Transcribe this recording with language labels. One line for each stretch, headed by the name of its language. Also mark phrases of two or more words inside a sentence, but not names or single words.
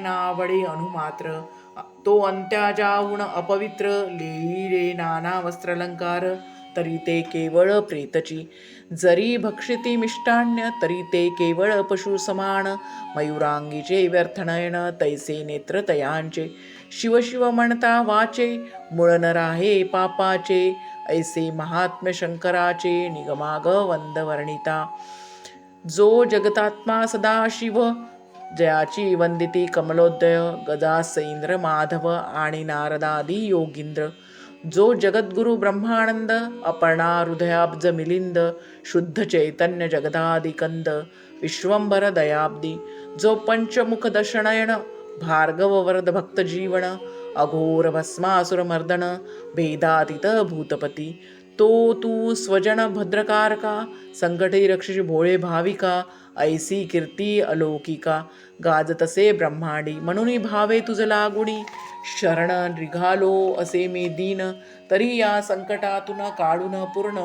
Marathi: नावडे अनुमात्र तो अंत्या जाऊन अपवित्र लेईले नाना वस्त्रालंकार तरी ते केवळ प्रेतची जरी भक्षिती मिष्टान्य तरी ते केवळ पशु समान मयुरांगीचे व्यर्थनयन तैसे नेत्र तयांचे शिव शिव म्हणता वाचे मूळ न राहे पापाचे ऐसे महात्म्य शंकराचे निगमाग वंद वर्णिता जो जगतात्मा सदा शिव जयाची वंदिती कमलोदय गजास इंद्र माधव आणि नारदादी योगींद्र जो जगद्गुरु ब्रह्मानंद अपर्णा हृदयाब्ज मिलिंद शुद्ध चैतन्य जगदादिकंद विश्वंभर दयाब्दी जो पंचमुख दशनयन भार्गव वरद भक्त जीवन अघोर भस्मासुर मर्दन भेदातीत भूतपती तो तू स्वजन भद्रकारका संकटे रक्षिष भोळे भाविका ऐसी कीर्ती अलौकिका गाजतसे ब्रह्मांडी म्हणून भावे तुझ लागुणी शरण निघालो असे मे दीन तरी या संकटातून काढून पूर्ण